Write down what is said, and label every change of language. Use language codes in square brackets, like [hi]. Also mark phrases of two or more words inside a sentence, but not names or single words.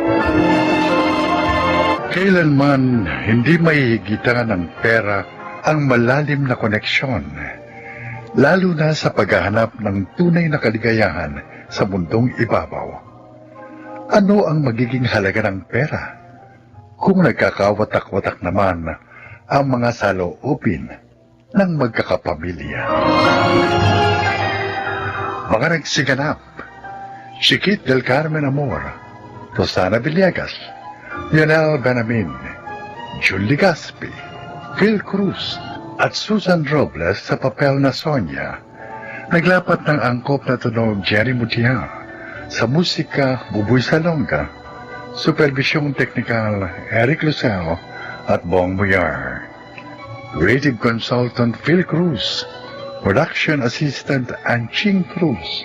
[tl] Kailanman hindi mahihigitan ng pera ang malalim na koneksyon, lalo na sa paghahanap ng tunay na kaligayahan sa mundong ibabaw. Ano ang magiging halaga ng pera kung nagkakawatak-watak naman ang mga saloobin ng magkakapamilya? Mga nagsiganap, Chiquit del Carmen Amor, Rosana Villegas, Lionel Benamin, Julie Gaspi, Phil Cruz, at Susan Robles sa papel na Sonia. Naglapat ng angkop na tunog Jerry Mutia, sa musika Buboy Salonga, supervisyong teknikal Eric Lucero at Bong Muyar. [en] Creative consultant Phil Cruz, production assistant Anching Cruz.